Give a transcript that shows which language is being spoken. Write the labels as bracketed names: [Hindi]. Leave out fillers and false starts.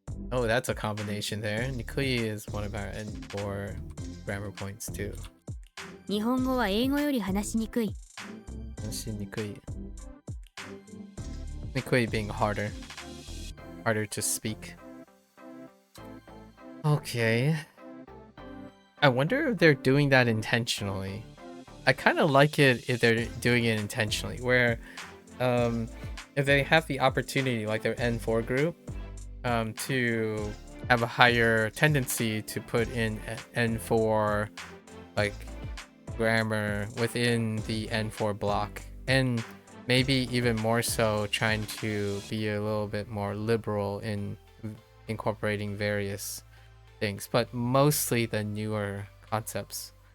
[English] Oh, that's a combination there. にくい is one of our N4 grammar points too. [Japanese] 日本語は英語より話しにくい。話しにくい。 [English] にくい being harder to speak. Okay. I wonder if they're doing that intentionally. I kind of like it if they're doing it intentionally, where if they have the opportunity, like their N4 group, to have a higher tendency to put in N4 like grammar within the N4 block, and maybe even more so trying to be a little bit more liberal in incorporating various things, but mostly the newer concepts,